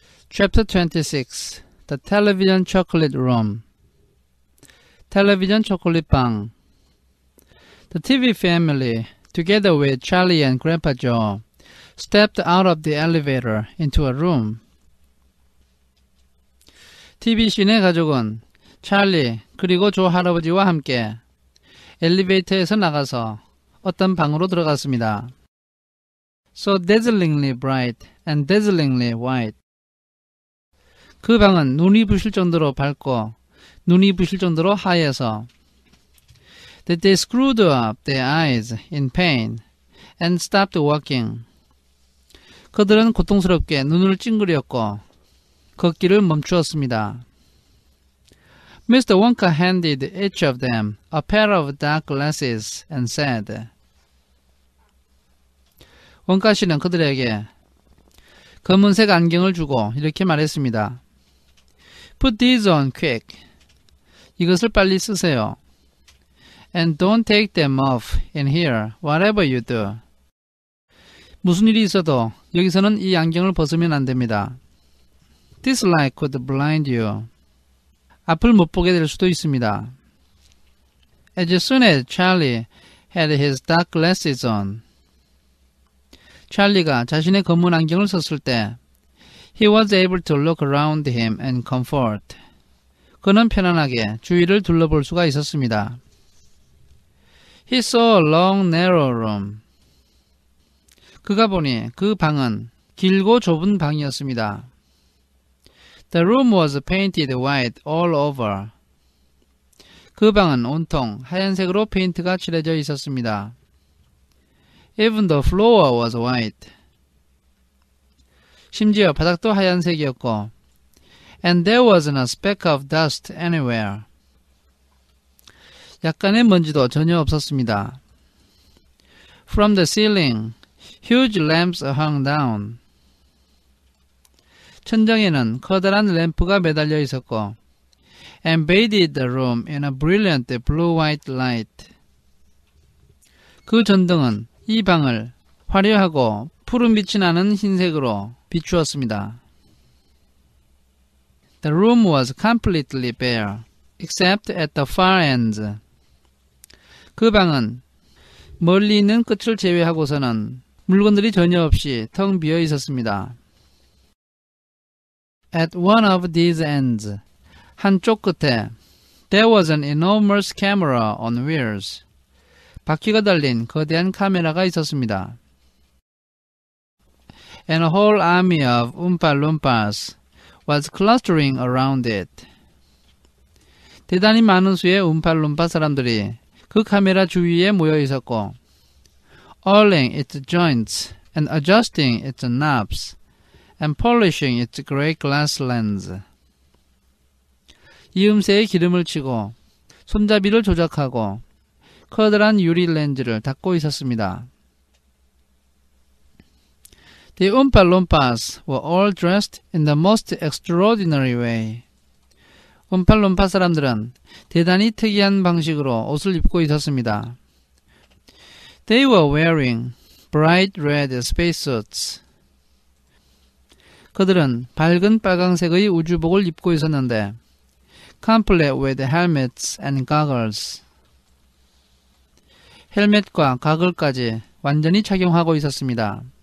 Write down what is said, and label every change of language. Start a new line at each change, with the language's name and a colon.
English: Chapter 26 The Television Chocolate Room
Korean: 텔레비전 초콜릿방.
English: The TV family, together with Charlie and Grandpa Joe, stepped out of the elevator into a room.
Korean: TV 시내 가족은 찰리 그리고 조 할아버지와 함께 엘리베이터에서 나가서 어떤 방으로 들어갔습니다.
English: So dazzlingly bright and dazzlingly white.
Korean: 그 방은 눈이 부실 정도로 밝고 눈이 부실 정도로 하얘서
English: that they screwed up their eyes in pain and stopped walking.
Korean: 그들은 고통스럽게 눈을 찡그렸고 걷기를 멈추었습니다.
English: Mr. Wonka handed each of them a pair of dark glasses and said,
Korean: 원카 씨는 그들에게 검은색 안경을 주고 이렇게 말했습니다.
English: Put these on quick.
Korean: 이것을 빨리 쓰세요.
English: And don't take them off in here, whatever you do.
Korean: 무슨 일이 있어도 여기서는 이 안경을 벗으면 안 됩니다.
English: This light could blind you.
Korean: 앞을 못 보게 될 수도 있습니다.
English: As soon as Charlie had his dark glasses on,
Korean: 찰리가 자신의 검은 안경을 썼을 때
English: he was able to look around him in comfort.
Korean: 그는 편안하게 주위를 둘러볼 수가 있었습니다.
English: He saw a long narrow room.
Korean: 그가 보니 그 방은 길고 좁은 방이었습니다.
English: The room was painted white all over.
Korean: 그 방은 온통 하얀색으로 페인트가 칠해져 있었습니다.
English: Even the floor was white.
Korean: 심지어 바닥도 하얀색이었고
English: and there wasn't a speck of dust anywhere.
Korean: 약간의 먼지도 전혀 없었습니다.
English: From the ceiling, huge lamps hung down.
Korean: 천장에는 커다란 램프가 매달려 있었고
English: and bathed the room in a brilliant blue-white light.
Korean: 그 전등은 이 방을 화려하고 푸른빛이 나는 흰색으로 비추었습니다.
English: The room was completely bare, except at the far ends.
Korean: 그 방은 멀리 있는 끝을 제외하고서는 물건들이 전혀 없이 텅 비어 있었습니다.
English: At one of these ends,
Korean: 한쪽 끝에,
English: there was an enormous camera on wheels.
Korean: 바퀴가 달린 거대한 카메라가 있었습니다.
English: And a whole army of Oompa Loompas was clustering around it.
Korean: 대단히 많은 수의 움팔룸파 사람들이 그 카메라 주위에 모여 있었고
English: oiling its joints and adjusting its knobs and polishing its great glass lens.
Korean: 이음새에 기름을 치고 손잡이를 조작하고 커다란 유리 렌즈를 닦고 있었습니다.
English: The Oompa Loompas were all dressed in the most extraordinary way.
Korean: 움팔룸파 사람들은 대단히 특이한 방식으로 옷을 입고 있었습니다.
English: They were wearing bright red spacesuits.
Korean: 그들은 밝은 빨강색의 우주복을 입고 있었는데
English: complete with helmets and goggles.
Korean: 헬멧과 가글까지 완전히 착용하고 있었습니다.